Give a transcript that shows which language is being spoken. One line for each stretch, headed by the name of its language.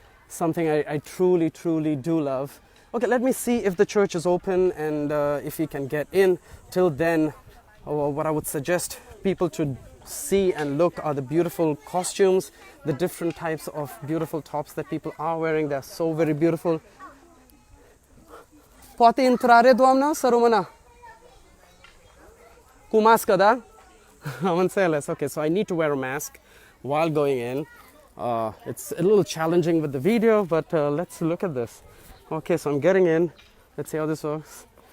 English: Something I truly, truly do love. Okay, let me see if the church is open and if we can get in. Till then, what I would suggest people to see and look are the beautiful costumes, the different types of beautiful tops that people are wearing. They're so very beautiful.
Romanian: Poate intrare, doamnă, să rămână? Cu mască, da? Am înțeles.
English: Okay, so I need to wear a mask while going in. It's a little challenging with the video, but let's look at this. Okay, so I'm getting in. Let's see how this works.